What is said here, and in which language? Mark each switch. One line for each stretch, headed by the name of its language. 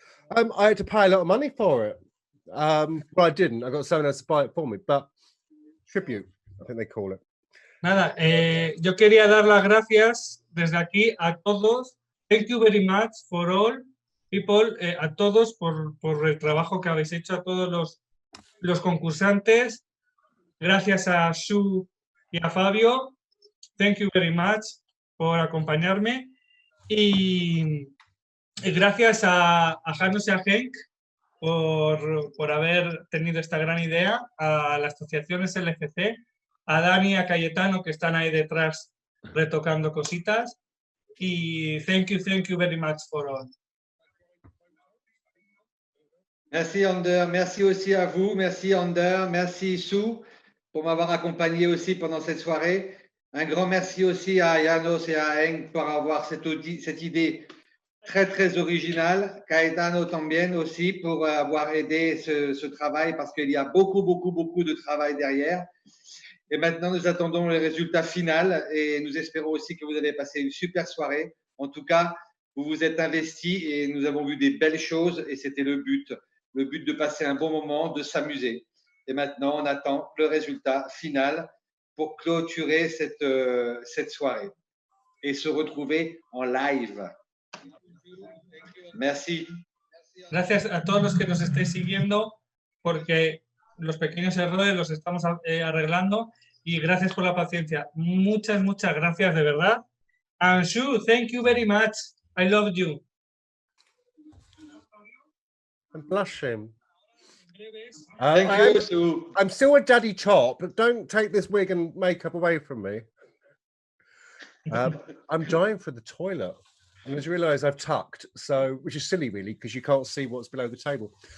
English: I had to pay a lot of money for it. Well, I didn't. I got someone else to buy it for me, but tribute, I think they call it.
Spanish: Nada, yo quería dar las gracias desde aquí a todos.
English: Thank you very much for all people,
Spanish: a todos por el trabajo que habéis hecho, a todos los concursantes. Gracias a Sue y a Fabio.
English: Thank you very much
Spanish: por acompañarme. Y gracias a Janos y a Henk por haber tenido esta gran idea, a la asociación SLFC, a Dani y a Cayetano que están ahí detrás retocando cositas.
English: Y thank you very much for all.
French: Merci Ander, merci aussi à vous, merci Ander, merci Sue pour m'avoir accompagné aussi pendant cette soirée. Un grand merci aussi à Janos et à Henk pour avoir cette idée très, très original. Caetano también aussi pour avoir aidé ce travail parce qu'il y a beaucoup, beaucoup, beaucoup de travail derrière. Et maintenant, nous attendons le résultat final et nous espérons aussi que vous avez passé une super soirée. En tout cas, vous vous êtes investis et nous avons vu des belles choses et c'était le but de passer un bon moment, de s'amuser. Et maintenant, on attend le résultat final pour clôturer cette soirée et se retrouver en live. Merci.
Spanish: Gracias a todos los que nos estéis siguiendo, porque los pequeños errores los estamos arreglando y gracias por la paciencia. Muchas, muchas gracias, de verdad.
English: And Sue, thank you very much. I love you. I'm blushing. Thank you, Sue. I'm still a daddy top, but don't take this wig and makeup away from me. I'm dying for the toilet. I just realised I've tucked, so which is silly, really, because you can't see what's below the table.